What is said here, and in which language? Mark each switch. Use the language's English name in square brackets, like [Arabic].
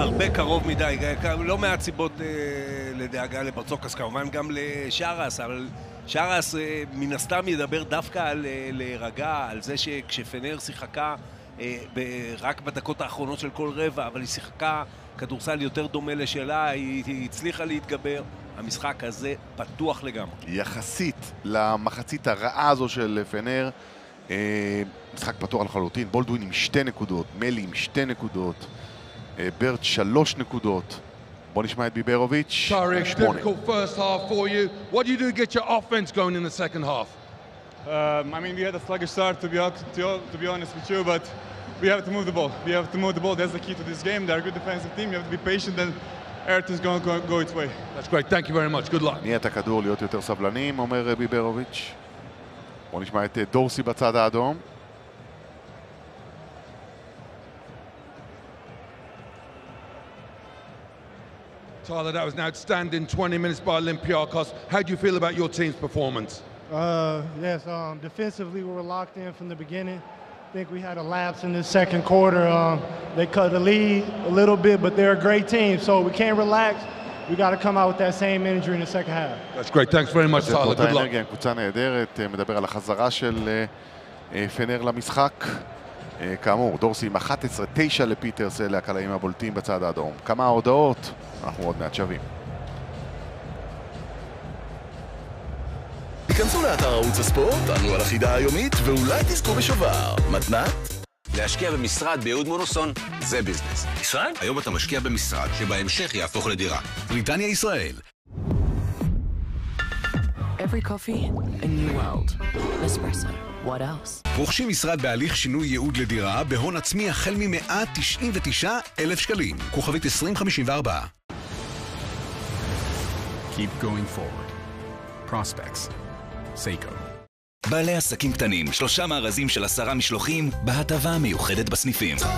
[Hebrew] הרבה קרוב מדי, לא מעט סיבות לדאגה לברצוקס, כמובן גם לשארס, אבל שארס מן הסתם ידבר דווקא על להירגע, על זה שכשפנר שיחקה רק בדקות האחרונות של כל רבע, אבל היא שיחקה כדורסל יותר דומה לשלה, היא הצליחה להתגבר. המשחק הזה פתוח לגמרי. יחסית למחצית הרעה הזו של פנר, משחק פתוח לחלוטין. בולדווין עם שתי נקודות, מלי עם שתי נקודות, ברט שלוש נקודות. בוא נשמע את ביברוביץ'. [English] Tarek, difficult first half for you. What do you do to get your offense going in the second half? I mean, we had a sluggish start, to be honest with you, but we have to move the ball. We have to move the ball. That's the key to this game. They're a good defensive team. You have to be patient and... Earth is going to go its way. That's great. Thank you very much. Good luck. [Hebrew] נהיית הכדור להיות יותר סבלנים, אומר ביברוביץ'. בוא נשמע את דורסי בצד האדום. [English] Tyler, that was an outstanding 20 minutes by Olympiacos. How do you feel about your team's performance? Defensively, we were locked in from the beginning. I think we had a lapse in the second quarter. They cut the lead a little bit, but they're a great team, so we can't relax. We got to come out with that same energy in the second half. That's great. Thanks very much, Tyler. Good luck. [Hebrew] אנרגיה, קבוצה נהדרת. מדבר על החזרה של פנר למשחק. כאמור, דורסי עם 11-9 לפיטרס, אלה הקלעים הבולטים בצד האדום. כמה הודעות, אנחנו עוד מעט שווים. כנסו לאתר ערוץ הספורט, תענו על החידה היומית ואולי תזכו בשובר. מתנת? להשקיע במשרד ביהוד מונוסון זה ביזנס. ישראל? היום אתה משקיע במשרד שבהמשך יהפוך לדירה. בריטניה ישראל. [English] Every coffee, a new world. Nespresso. What else? [Hebrew] רוכשים משרד בהליך שינוי ייעוד לדירה בהון עצמי החל מ-199,000 שקלים. כוכבית 2054. [English] Keep going forward. Prospects. סייקו. [Hebrew] בעלי עסקים קטנים, שלושה מארזים של 10 משלוחים, בהטבה המיוחדת בסניפים.